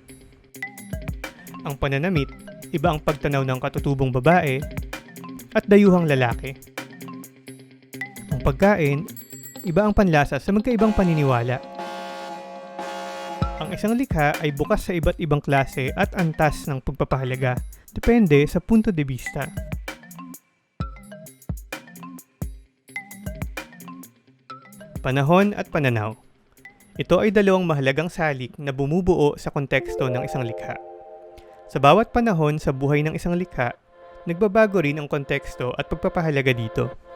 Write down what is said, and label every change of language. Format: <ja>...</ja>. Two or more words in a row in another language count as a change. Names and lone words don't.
<tl>Ang pananamit, iba ang pagtanaw ng katutubong babae at dayuhang lalaki. Ang pagkain, iba ang panlasa sa magkaibang paniniwala. Ang isang likha ay bukas sa iba't ibang klase at antas ng pagpapahalaga, depende sa</tl> <es>punto de vista.</es> <tl>Panahon at pananaw. Ito ay dalawang mahalagang salik na bumubuo sa konteksto ng isang likha. Sa bawat panahon sa buhay ng isang likha, nagbabago rin ang konteksto at pagpapahalaga dito.</tl>